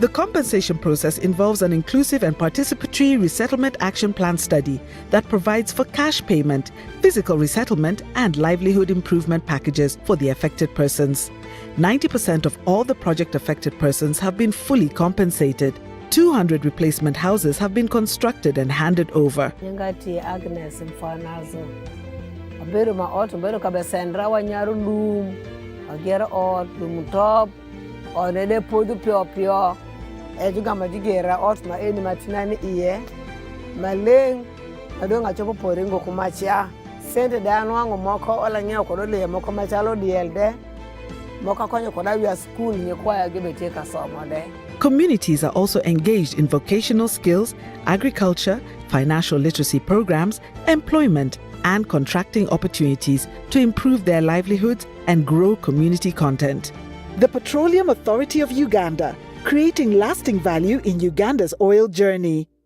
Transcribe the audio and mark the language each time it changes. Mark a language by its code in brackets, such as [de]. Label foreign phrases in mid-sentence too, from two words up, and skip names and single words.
[en] The compensation process involves an inclusive and participatory resettlement action plan study that provides for cash payment, physical resettlement, and livelihood improvement packages for the affected persons. 90% of all the project-affected persons have been fully compensated. 200 replacement houses have been constructed and handed over. [ach] Nyangati Agnes Mfanazo. Aberu ma ot beru kabesendra wanyaru lum. Agera ot lum top. Onede podu pio. Ejuga majigera ot ma eni matinani iye. Maleng adonga chopo poringo kumachia. Sente dano wangu moko ola nyeo kodole moko machalo dielde. Moka konyo kodawi school nyekwa ya gibeteka somode. [en] Communities are also engaged in vocational skills, agriculture, financial literacy programs, employment, and contracting opportunities to improve their livelihoods and grow community content. The Petroleum Authority of Uganda, creating lasting value in Uganda's oil journey.